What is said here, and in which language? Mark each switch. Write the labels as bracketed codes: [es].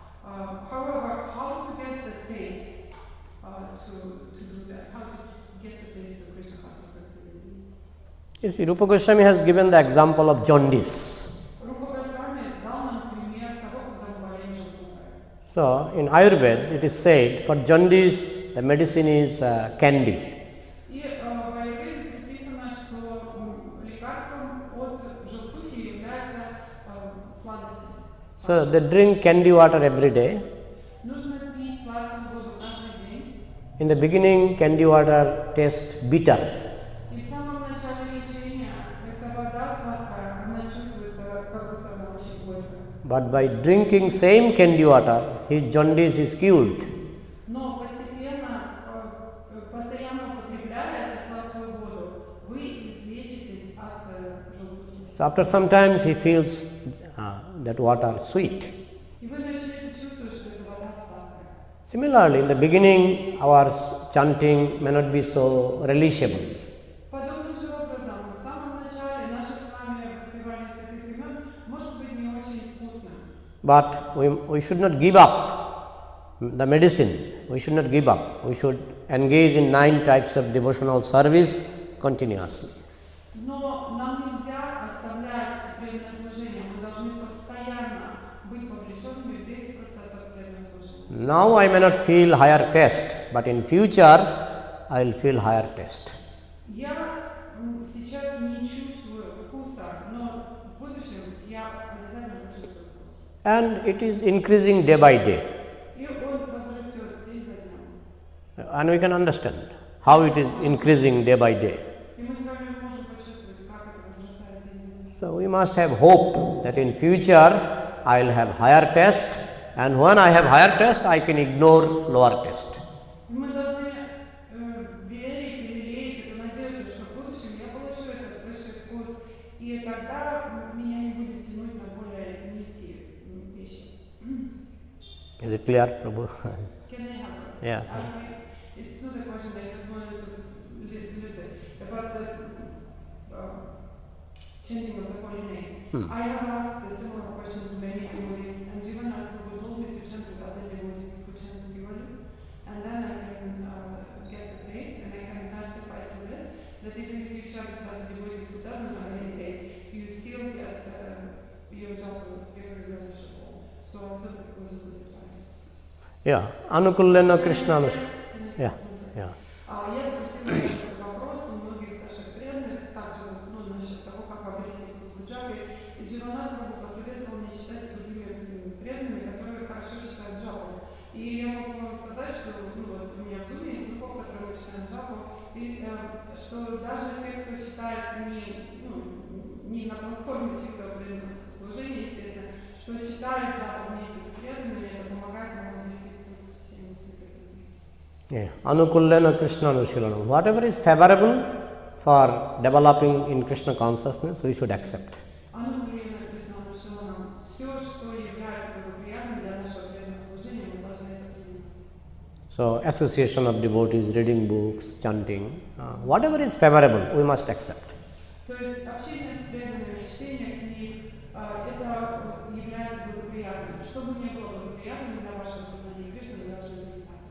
[en] However, how to get the taste to do that? How to get the taste of Krishna consciousness activities? You see, Rupa Goswami has given the example of jaundice. [ru] Рупа Госвами дал нам пример того, когда мы болеем желудком. [en] So, in Ayurveda, it is said for jaundice, the medicine is candy. [ru] И в Аюрведе предписано, что лекарством от желтухи является сладости. [en] So, they drink candy water every day. [ru] Нужно пить сладкую воду каждый день. [en] In the beginning, candy water tastes bitter. [ru] И в самом начале лечения эта вода сладкая, она чувствуется, как будто она очень горькая. [en] But by drinking same candy water, his jaundice is cured. [ru] Но постепенно, постоянно употребляя эту сладкую воду, вы излечитесь от желудки. [en] So, after some time, he feels that water sweet. [ru] И вы начнете чувствовать, что эта вода сладкая. [en] Similarly, in the beginning, our chanting may not be so relishable. [ru] Подобным же образом, в самом начале наше с вами воспевание святых имен может быть не очень вкусным. [en] But we should not give up the medicine. We should not give up. We should engage in 9 types of devotional service continuously. [ru] Но нам нельзя оставлять преданное служение. Мы должны постоянно быть вовлеченными в 9 процессов преданного служения. [en] Now I may not feel higher taste, but in future I will feel higher taste. [ru] Я сейчас не чувствую вкуса, но в будущем я обязательно почувствую вкус. [en] And it is increasing day by day. [ru] И он возрастет день за днем. [en] And we can understand how it is increasing day by day. [ru] И мы с вами можем почувствовать, как это возрастает день за днем. [en] So we must have hope that in future I will have higher taste, and when I have higher taste I can ignore lower taste. [ru] Мы должны верить или лелеять эту надежду, что в будущем я получу этот высший вкус, и тогда меня не будет тянуть на более низкие вещи. [en] Is it clear, Prabhu? Can I have it? Yeah. It's not a question that I just wanted to little bit about the chanting of the holy name. I have asked a similar question to many devotees, and Jivannath Prabhu told me to chant with other devotees who chant purely, and then I can get the taste. chant that devotees who doesn't have any taste, you still get your japa very relishable. So I thought it was a good advice. Yeah, Anukullena Krishna Anush. Yeah, yeah. [ru] Я спросила этот вопрос у многих старших преданных, также насчет того, как обрести вкус в джапе. И Дживанат Прабху посоветовал мне читать с другими преданными, которые хорошо читают джапу. И я могу вам сказать, что у меня в зуме есть группа, в которой мы читаем джапу, и что даже те, кто читает не на платформе чистого преданного служения, естественно, что читают джапу вместе с преданными, это помогает нам обрести вкус к всем святым людям. [sa] Yeah. Anukullena Krishna Anushilanam. [en] Whatever is favorable for developing in Krishna consciousness, we should accept. [sa] Анукуллена Кришна Анушиланам. [ru] Все, что является благоприятным для нашего преданного служения, мы должны это принимать. [en] So, association of devotees, reading books, chanting, whatever is favorable, we must accept. [ru] То есть общение с преданными, чтение книг, это является благоприятным. Что бы ни было благоприятным для вашего сознания Кришны, вы должны принимать.